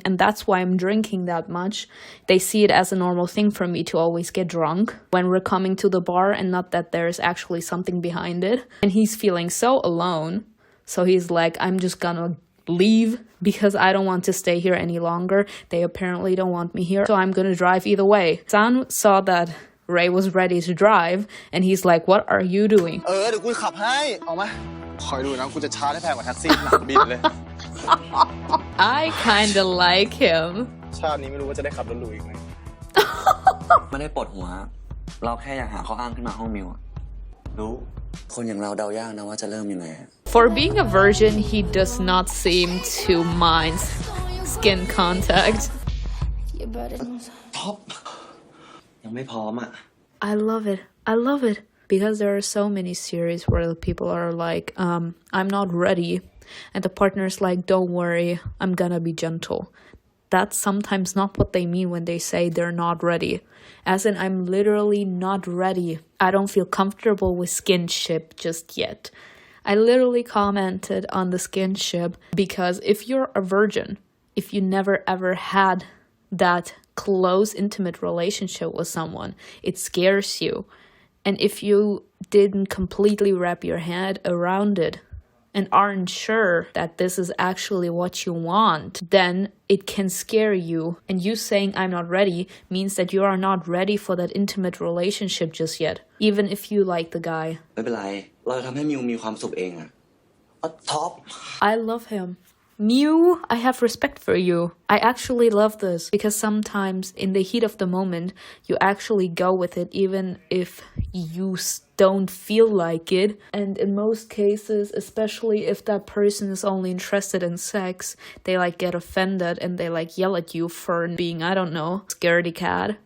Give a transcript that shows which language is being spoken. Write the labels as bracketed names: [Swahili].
[English] And that's why I'm drinking that much. They see it as a normal thing for me to always get drunk when we're coming to the bar and not that there's actually something behind it. And he's feeling so alone. So he's like, I'm just gonna leave because I don't want to stay here any longer. They apparently don't want me here. So I'm gonna drive either way. San saw that Ray was ready to drive. And he's like, what are you doing? [Thai] เดี๋ยวกูขับให้เอามาคอยดูนะกูจะชาร์จให้แพงกว่าแท็กซี่หนักบินเลย [English] I kinda like him. [Thai] ชาตินี้ไม่รู้ว่าจะได้ขับรถหรูอีกไหม ไม่ได้ปวดหัว เราแค่อยากหาข้ออ้างขึ้นมาห้องมิวอะรู้ คนอย่างเราเดายากนะว่าจะเริ่มยังไง [English] For being a virgin, he does not seem to mind skin contact. [Thai] ท็อป ยังไม่พร้อมอะ [English] I love it. I love it. Because there are so many series where the people are like, I'm not ready. And the partner's like, don't worry, I'm gonna be gentle. That's sometimes not what they mean when they say they're not ready. As in, I'm literally not ready. I don't feel comfortable with skinship just yet. I literally commented on the skinship because if you're a virgin, if you never ever had that close, intimate relationship with someone, it scares you. And if you didn't completely wrap your head around it and aren't sure that this is actually what you want, then it can scare you. And you saying I'm not ready means that you are not ready for that intimate relationship just yet, even if you like the guy. [Thai] ไม่เป็นไร เราจะทำให้มิวมีความสุขเองอะท็อป [English] I love him. Mew, I have respect for you. I actually love this because sometimes in the heat of the moment, you actually go with it even if you don't feel like it. And in most cases, especially if that person is only interested in sex, they like get offended and they like yell at you for being, I don't know, scaredy cat.